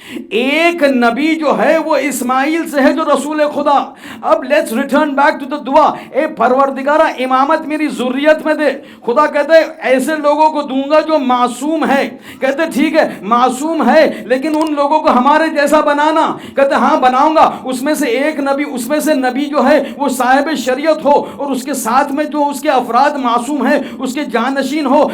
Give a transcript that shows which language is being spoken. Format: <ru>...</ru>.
<ur>ایک نبی جو ہے وہ اسماعیل سے ہے جو رسول خدا. اب</ur> <en>let's return back to the</en> <ur>دعا. اے پروردگارہ امامت میری ذریت میں دے. خدا کہتا ہے ایسے لوگوں کو دوں گا جو معصوم ہے. کہتے ٹھیک ہے معصوم ہے لیکن ان لوگوں کو ہمارے جیسا بنانا. کہتے ہاں بناؤں گا. اس میں سے ایک نبی، اس میں سے نبی جو ہے وہ صاحب شریعت ہو، اور اس کے ساتھ میں جو اس کے افراد معصوم ہیں اس کے جانشین ہو.</ur>